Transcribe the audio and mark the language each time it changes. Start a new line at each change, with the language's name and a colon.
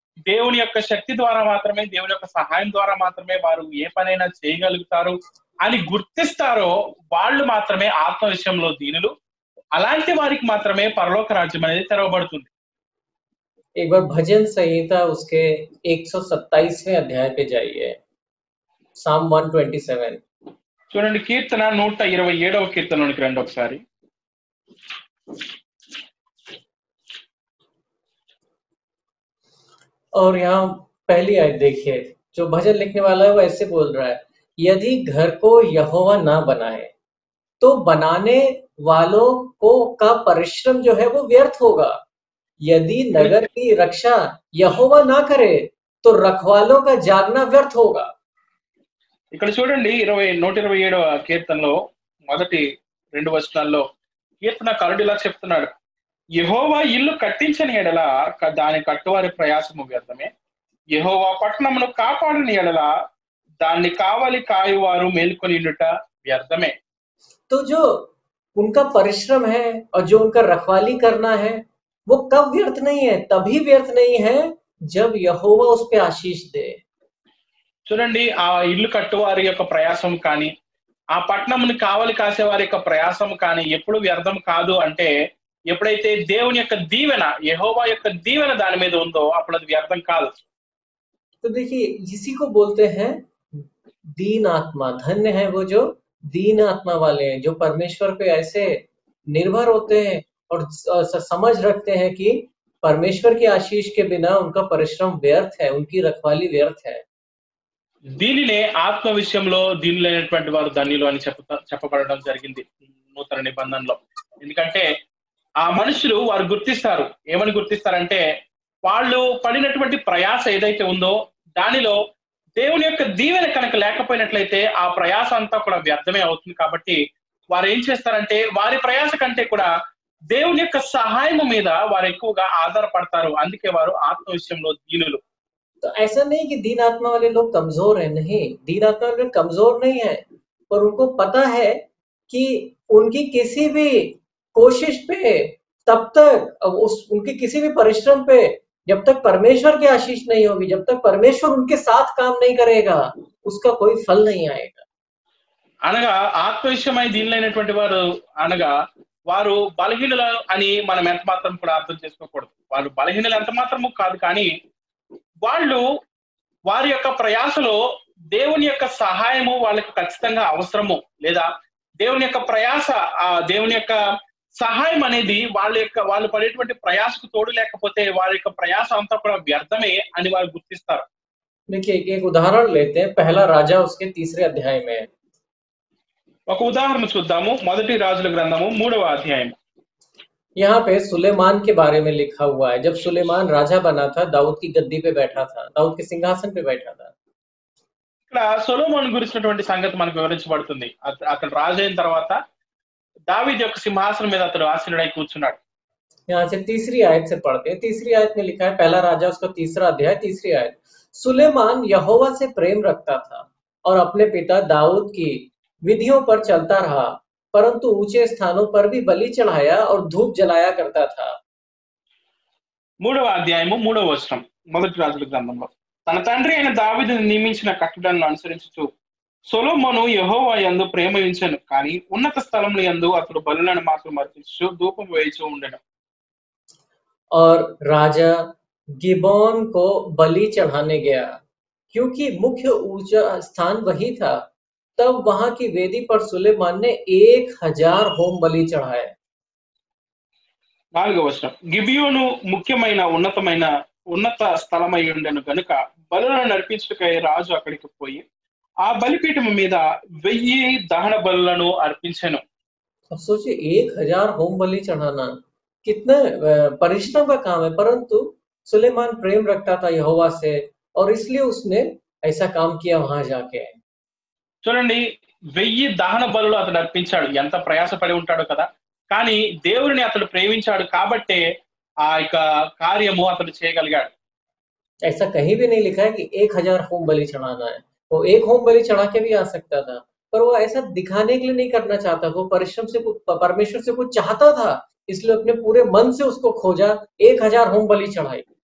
Telugu: దేవుని యొక్క శక్తి ద్వారా మాత్రమే, దేవుని యొక్క సహాయం ద్వారా మాత్రమే వారు ఏ పనైనా చేయగలుగుతారు అని గుర్తిస్తారో వాళ్ళు మాత్రమే ఆత్మ విషయంలో దీనులు. అలాంటి వారికి మాత్రమే పరలోక రాజ్యం అనేది తెరవబడుతుంది.
Hindi: एक बार भजन संहिता उसके 127वें अध्याय पे जाइए,
English: Psalm 127।
Telugu: చూడండి, కీర్తన 127వ కీర్తనలోనికి రండి ఒకసారి.
Hindi: और यहाँ पहली आयत देखिए, जो भजन लिखने वाला है वो ऐसे बोल रहा है, यदि घर को यहोवा ना बनाए तो बनाने वालों को का परिश्रम जो है वो व्यर्थ होगा। यदि नगर की रक्षा यहोवा ना करे तो रखवालों का जागना व्यर्थ होगा।
Telugu: ఇక్కడ చూడండి 127వ కీర్తనలో మొదటి 2 వచనాల్లో కీర్తనకారుడు ఇలా చెప్తున్నాడు, యెహోవా ఇల్లు కట్టించని ఎడల దాని కట్టువారి ప్రయాసము వ్యర్థమే, యెహోవా పట్టణమును కాపాడని ఎడల దాన్ని కావలి కాయువారు మేల్కొనియుండుట వ్యర్థమే.
Hindi: तो जो उनका परिश्रम है और जो उनका रखवाली करना है वो कब व्यर्थ नहीं है, तभी व्यर्थ नहीं है जब यहोवा उस पे आशीष दे।
Telugu: చూడండి, ఆ ఇల్లు కట్టువారి యొక్క ప్రయాసం కానీ, ఆ పట్టణమును కావలి కాసే వారి యొక్క ప్రయాసం కానీ ఎప్పుడు వ్యర్థం కాదు అంటే, ఎప్పుడైతే దేవుని యొక్క దీవెన, యెహోవా యొక్క దీవెన దాని మీద ఉందో అప్పుడు అది వ్యర్థం కాదు.
Hindi: तो देखिए इसी को बोलते हैं दीन आत्मा। धन्य है वो जो दीन आत्मा वाले हैं, जो परमेश्वर पे ऐसे निर्भर होते हैं और समझ रखते हैं कि परमेश्वर की आशीष के बिना उनका परिश्रम व्यर्थ है, उनकी रखवाली व्यर्थ है।
Telugu: దీనినే ఆత్మ విషయంలో దీనులైనటువంటి వారు ధన్యులు అని చెప్పబడడం జరిగింది నూతన నిబంధనలో. ఎందుకంటే ఆ మనుషులు వారు గుర్తిస్తారు, ఏమని గుర్తిస్తారంటే వాళ్ళు పడినటువంటి ప్రయాస ఏదైతే ఉందో దానిలో దేవుని యొక్క దీవెన కనుక లేకపోయినట్లయితే ఆ ప్రయాస అంతా కూడా వ్యర్థమే అవుతుంది. కాబట్టి వారు ఏం చేస్తారంటే వారి ప్రయాస కంటే కూడా దేవుని యొక్క సహాయం మీద వారు ఎక్కువగా ఆధారపడతారు. అందుకే వారు ఆత్మ విషయంలో దీనులు.
Hindi: तो ऐसा नहीं कि दीन आत्मा वाले लोग कमजोर हैं, नहीं, दीन आत्मा वाले कमजोर नहीं है, पर उनको पता है कि उनकी किसी भी कोशिश पे तब तक उनके किसी भी परिश्रम पे जब तक परमेश्वर की आशीष नहीं होगी, जब तक परमेश्वर उनके साथ काम नहीं करेगा, उसका कोई फल नहीं आएगा।
Telugu: అనగా ఆత్మ విషయమై దీనులైనటువంటి వారు అనగా వారు బలహీనులు అని మనం ఎంత మాత్రం కూడా అర్థం చేసుకోకూడదు. వాళ్ళు బలహీనులు ఎంత మాత్రము కాదు, కానీ వాళ్ళు వారి యొక్క ప్రయాసలో దేవుని యొక్క సహాయము వాళ్ళకి ఖచ్చితంగా అవసరము, లేదా దేవుని యొక్క ప్రయాస, ఆ దేవుని యొక్క సహాయం అనేది వాళ్ళు పడేటువంటి ప్రయాసకు తోడు లేకపోతే వారి యొక్క ప్రయాస అంతా కూడా వ్యర్థమే అని వారు గుర్తిస్తారు.
Hindi: देखिए एक उदाहरण लेते हैं, पहला राजा उसके 3रे अध्याय में।
Telugu: ఒక ఉదాహరణ చూద్దాము. మొదటి రాజుల గ్రంథము 3వ అధ్యాయం.
Hindi: यहाँ पे सुलेमान के बारे में लिखा हुआ है। जब सुलेमान राजा बना था, दाऊद की गद्दी पे बैठा था, दाऊद के सिंहासन पे बैठा था।
Telugu: ఇక్కడ సొలొమోను గురించినటువంటి సంగతి మనకు వివరించబడుతుంది. అతను రాజు అయిన తర్వాత దావీదు యొక్క సింహాసనం మీద అతడు ఆసీనుడై కూర్చున్నాడు.
Hindi: यहाँ से 3री आयत से पढ़ते हैं। 3री आयत में लिखा है, पहला राजा उसका 3रा अध्याय 3री आयत, सुलेमान यहोवा से प्रेम रखता था और अपने पिता दाऊद की विधियों पर चलता रहा, परंतु ऊंचे स्थानों पर भी बलि चढ़ाया और धूप जलाया करता था।
Telugu: 3వ అధ్యాయము 3వ వచనం మొదటి రాజుల గ్రంథంలో, తన తండ్రి అయిన దావీదును నియమించిన కట్టడలను అనుసరించుచు సొలొమోను యెహోవా యందు ప్రేమ ఉంచెను, కానీ ఉన్నత స్థలముల యందు అతడు బలులను మాత్రం అర్పించు ధూపం వేయిచు ఉండెను.
Hindi: और राजा गिबोन को बलि चढ़ाने गया, क्योंकि मुख्य ऊंचा स्थान वही था। तब वहां की वेदी पर सुलेमान ने 1000 होम बलि चढ़ाए।
Telugu: 4వ వచనం, గిబియోను ముఖ్యమైన ఉన్నత స్థలమై ఉండెను గనుక బలులను నర్పించుటకై రాజు అక్కడికి పోయి ఆ బలిపీఠము మీద 1000 దహన బలులను అర్పించెను.
Hindi: अब सोचिए 1000 होम बलि चढ़ाना कितना परिश्रम का काम है, परंतु सुलेमान प्रेम रखता था यहोवा से और इसलिए उसने ऐसा काम किया वहां जाके।
Telugu: చూడండి, 1000 దహన బలులు అతడు అర్పించాడు. ఎంత ప్రయాసపడి ఉంటాడు కదా, కానీ దేవుడిని అతడు ప్రేమించాడు కాబట్టే ఆ యొక్క కార్యము అతడు చేయగలిగాడు.
Hindi: ऐसा कहीं भी नहीं लिखा है कि 1000 होम बलि चढ़ाना है। वो एक होम बलि चढ़ा के भी आ सकता था, पर वो ऐसा दिखाने के लिए नहीं करना चाहता। वो परिश्रम से परमेश्वर से कुछ चाहता था, इसलिए अपने पूरे मन से उसको खोजा, 1000 होम बलि चढ़ाई।